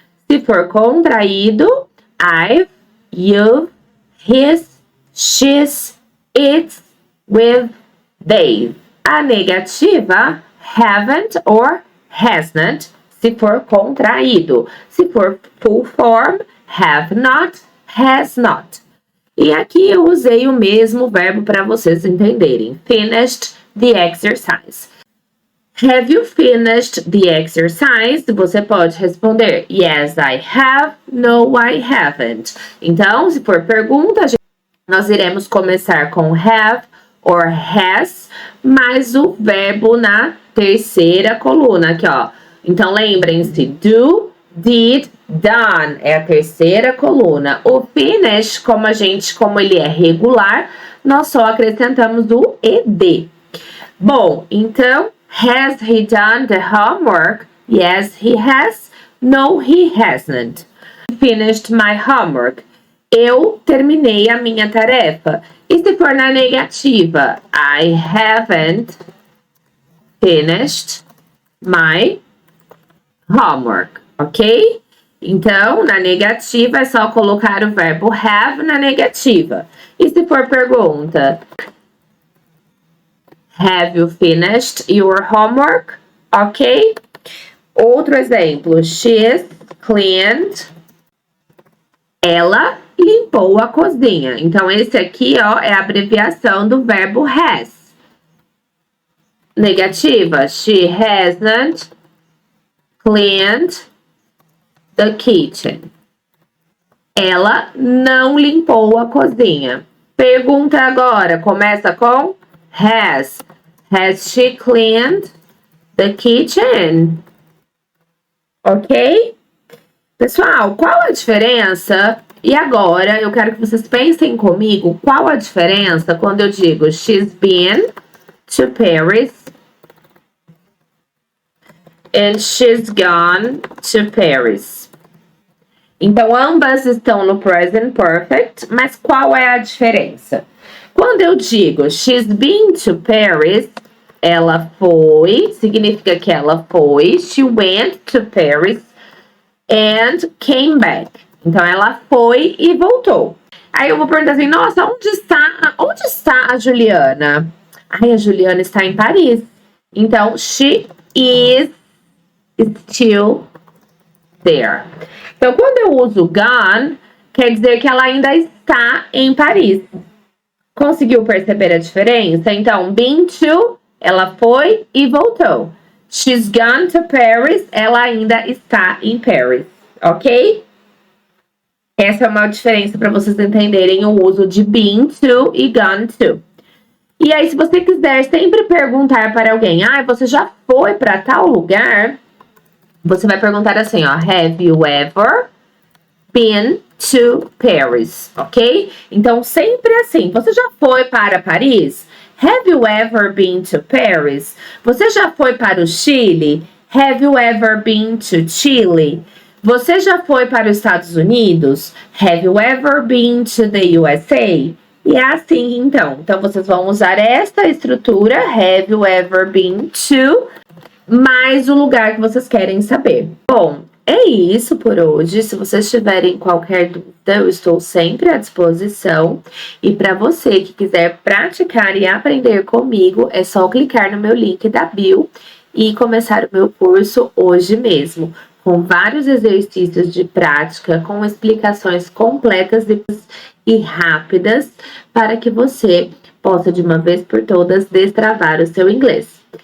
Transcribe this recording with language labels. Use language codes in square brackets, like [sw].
[pt] Se for contraído, [en] I've, you've, his, she's, it's, with, they've. [pt] A negativa, [en] haven't or hasn't, [pt] se for contraído. Se for full form, [en] have not, has not. [pt] E aqui eu usei o mesmo verbo para vocês entenderem. [en] Finished the exercise. Have you finished the exercise? [pt] Você pode responder [en] yes, I have, no, I haven't. [pt] Então, se for pergunta, nós iremos começar com [en] have or has, [pt] mais o verbo na terceira coluna aqui, ó. Então, lembrem-se, [en] do, did, done [pt] é a terceira coluna. O finish, como ele é regular, nós só acrescentamos o ed. Bom, então, [en] has he done the homework? Yes, he has. No, he hasn't. Finished my homework. [pt] Eu terminei a minha tarefa. E se for na negativa? [en] I haven't finished my homework, ok? [pt] Então, na negativa é só colocar o verbo have na negativa. E se for pergunta? [en] Have you finished your homework? [pt] Ok? Outro exemplo. [en] She's cleaned. [pt] Ela limpou a cozinha. Então, esse aqui, ó, é a abreviação do verbo has. Negativa. [en] She hasn't cleaned the kitchen. [pt] Ela não limpou a cozinha. Pergunta agora, começa com has. [en] Has she cleaned the kitchen? Ok? [pt] Pessoal, qual a diferença? E agora eu quero que vocês pensem comigo qual a diferença quando eu digo [en] she's been to Paris [pt] and she's gone to Paris. Então, ambas estão no present perfect, mas qual é a diferença? Quando eu digo [en] she's been to Paris, [pt] ela foi, significa que ela foi, [en] she went to Paris and came back. [pt] Então, ela foi e voltou. Aí eu vou perguntar assim, nossa, onde está a Juliana? Ai, a Juliana está em Paris. Então, [en] she is still there. [pt] Então, quando eu uso gone, quer dizer que ela ainda está em Paris. Conseguiu perceber a diferença? Então, [en] been to, [pt] ela foi e voltou. [en] She's gone to Paris, [pt] ela ainda está em Paris, ok? Essa é uma diferença para vocês entenderem o uso de [en] been to [pt] e [en] gone to. [pt] E aí, se você quiser sempre perguntar para alguém, você já foi para tal lugar? Você vai perguntar assim, ó, [en] have you ever been to Paris, [pt] ok? Então, sempre assim, você já foi para Paris? [en] Have you ever been to Paris? [pt] Você já foi para o Chile? [en] Have you ever been to Chile? [pt] Você já foi para os Estados Unidos? [en] Have you ever been to the USA? [pt] E é assim, então. Então, vocês vão usar esta estrutura, [en] have you ever been to, [pt] mais o lugar que vocês querem saber. Bom, é isso por hoje. Se vocês tiverem qualquer dúvida, eu estou sempre à disposição. E para você que quiser praticar e aprender comigo, é só clicar no meu link da bio e começar o meu curso hoje mesmo, com vários exercícios de prática, com explicações completas e rápidas, para que você possa, de uma vez por todas, destravar o seu inglês.